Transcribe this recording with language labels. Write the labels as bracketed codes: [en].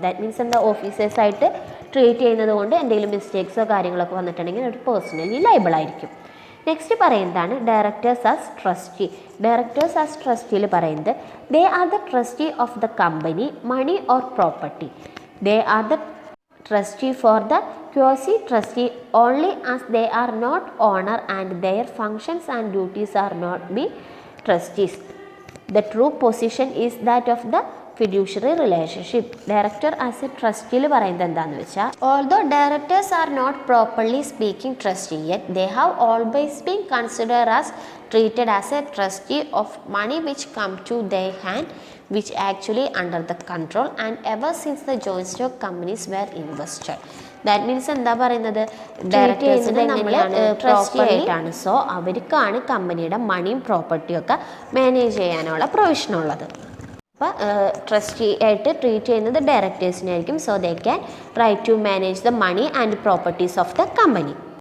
[ml] That means എന്താ, ഓഫീസേഴ്സായിട്ട് treat ചെയ്യുന്നത് കൊണ്ട് എന്തെങ്കിലും മിസ്റ്റേക്സോ കാര്യങ്ങളൊക്കെ വന്നിട്ടുണ്ടെങ്കിൽ അവർ പേഴ്സണലി ലയബിൾ ആയിരിക്കും. നെക്സ്റ്റ് പറയുന്നതാണ് [en] Directors as trustee. Directors as ട്രസ്റ്റിയിൽ പറയുന്നത് they are the trustee of the company money or property. They are the trustee for the quasi-trustee only as they are not owner and their functions and duties are not be trustees. The true position is that of the fiduciary relationship. Director as a trustee [ml] പറയുന്നത് എന്താണെന്ന് വെച്ചാൽ, [en] although directors are not properly speaking trustee yet, they have always been considered as treated as a trustee of money which come to their hand, which actually under the control and ever since the joint stock companies were invested. [ml] That means എന്താ പറയുന്നത്, ഡയറക്ടേഴ്സിനെ നമ്മൾ trustee ആയിട്ടാണ്. So അവർക്കാണ് കമ്പനിയുടെ മണിയും പ്രോപ്പർട്ടിയും ഒക്കെ manage ചെയ്യാനുള്ള പ്രൊവിഷനുള്ളത്. അപ്പോൾ ട്രസ്റ്റി ആയിട്ട് ട്രീറ്റ് ചെയ്യുന്നത് ഡയറക്ടേഴ്സിനെ ആയിരിക്കും. [en] So they can right to manage the money and properties of the company.